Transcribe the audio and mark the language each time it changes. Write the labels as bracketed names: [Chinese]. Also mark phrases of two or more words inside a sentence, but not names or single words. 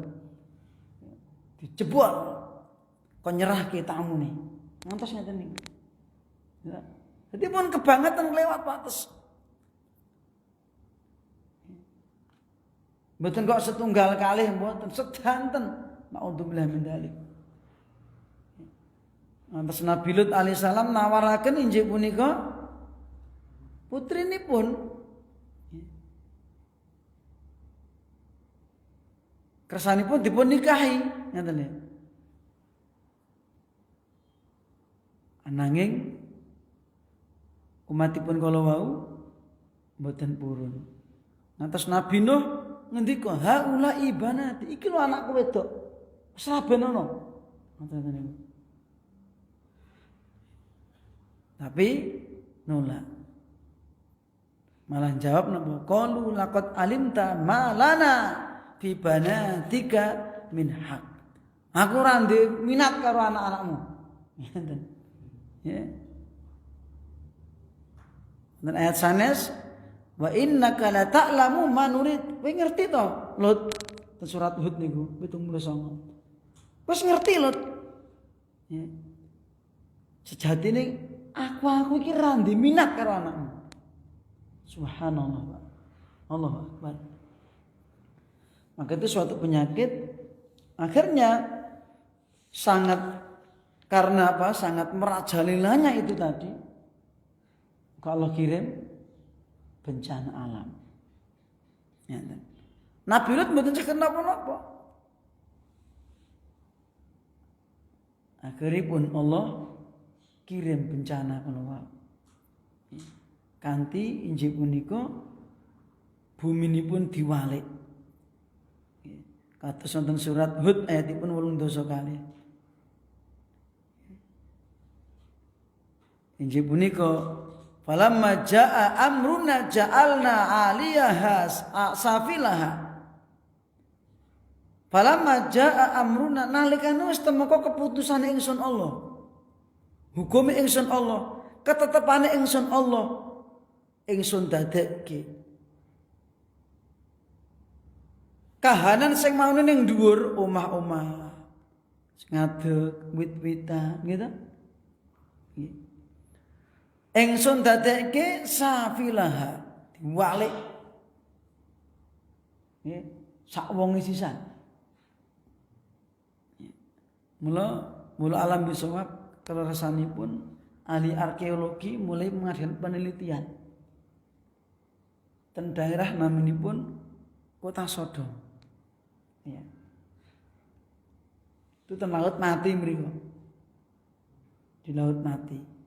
[Javanese] Dijebol. Kon nyerahke tamune. Ngantos ngeten niku. Ya. Jadi pun kebangetan lewat batas. Mboten kok setunggal kalih mboten, sedanten. [Arabic] نعوذ بالله من ذلك. [Javanese] Atas Nabi Lut alaihissalam nawaraken injih punika Putrinipun kersanipun dipun nikahi ngoten nggih. Ananging umatipun kala wau mboten purun. Ngantos Nabi Nuh ngendika, [Arabic] "هؤلاء بناتي, [Javanese] iki lho anakku wedok. Wis raben ana." Ngoten niku. Tapi nolak. Malah jawab napa? [Arabic] قالوا لقد علمت ما لنا في بناتك من حق. [Javanese] Aku ora minat karo anak-anakmu. Ngoten. Ya. Dan ayat sanes [Arabic] وإنك لتعلم ما نريد. [Javanese] Kowe ngerti to? Lut surat Hud niku 79. Wis ngerti Lut. Ya. Sejatine aku iki ra minat karo anakmu. [Arabic] سبحان الله. الله أكبر. [Indonesian] Maka itu suatu penyakit akhirnya sangat karena apa? Sangat merajalelanya itu tadi. Kalau kirim bencana alam. Ya, [Javanese] Nabi Lut mboten saged napa-napa. Akhiripun Allah kirim bencana keluar. Kanthi injih punika buminipun diwalik. Kados wonten surat Hud ayatipun 8 kalih. Injih punika [Arabic] فلما جاء أمرنا جعلنا عاليها سافلها. فلما جاء أمرنا [Javanese] nalikane wis temeka keputusane ingsun Allah. Hukume ingsun Allah, ketetepane ingsun Allah. Ingsun dadekke kahanan sing maune ning dhuwur omah-omah ngadeg wit-witan gitu. Ingsun dadekke safilaha diwalik nggih sak wong sisan. Mula alam bisawab keleresanipun [Indonesian] ahli arkeologi mulai mengadakan penelitian [Javanese] ten daerah naminipun kota Sodom. Ya. Itu ten laut mati mriku. [Indonesian] Di laut mati.